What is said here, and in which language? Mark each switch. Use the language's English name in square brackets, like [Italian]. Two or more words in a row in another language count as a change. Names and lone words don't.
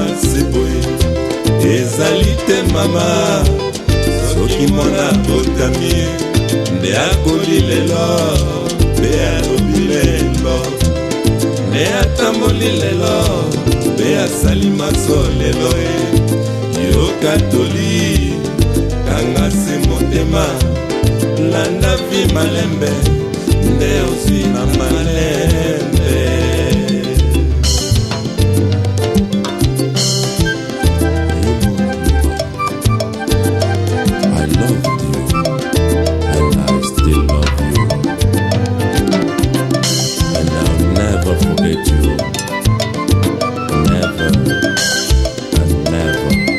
[Lingala] seboye ezali te mama soki mwana botami nde akoli lelo mpe alobi lelo nde atamboli lelo mpe asali maso lelo yo katoli kanga se motema landa vi malembe nde ozwi na malembe. [English] I loved you and I still love you and I'll never forget you, never and never.